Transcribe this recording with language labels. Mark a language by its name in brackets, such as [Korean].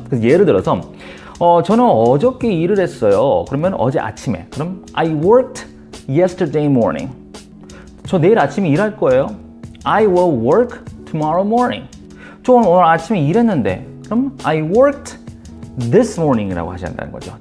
[Korean] 그래서 예를 들어서 저는 어저께 일을 했어요. 그러면 어제 아침에, 그럼 [English] I worked yesterday morning. [Korean] 저 내일 아침에 일할 거예요. [English] I will work tomorrow morning. [Korean] 저 오늘 아침에 일했는데, 그럼 [English] I worked this morning [Korean] 이라고 하셔야 한다는 거죠.